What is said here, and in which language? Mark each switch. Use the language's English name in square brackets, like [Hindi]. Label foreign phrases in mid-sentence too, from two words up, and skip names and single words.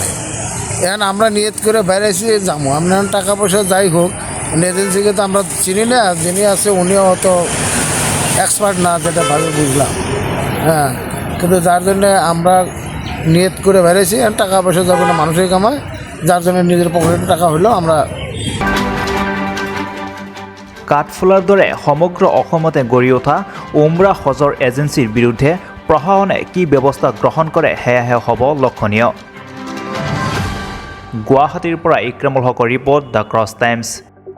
[Bangla] এখন আমরা নিয়ত করে বেড়াইছি যাবো, আমরা টাকা পয়সা যাই হোক, এজেন্সিকে তো আমরা চিনি না, যিনি আছে উনিও অত এক্সপার্ট না, যেটা ভাবে বুঝলাম। হ্যাঁ, কিন্তু যার জন্যে আমরা নিয়ত করে বেড়াইছি, টাকা পয়সা যাবে না, মানুষই কামায়, যার জন্য নিজের পকেটে টাকা হলেও আমরা [Assamese] কাঠফুলাৰ দৰে সমগ্ৰ অসমতে গঢ়ি উঠা উমৰা হজৰ এজেন্সিৰ বিৰুদ্ধে প্ৰশাসনে কি ব্যৱস্থা গ্ৰহণ কৰে সেয়াহে হ'ব লক্ষণীয়। গুৱাহাটীৰ পৰা ইক্ৰামুল হকৰ ৰিপৰ্ট দ্য ক্ৰছ টাইমছ।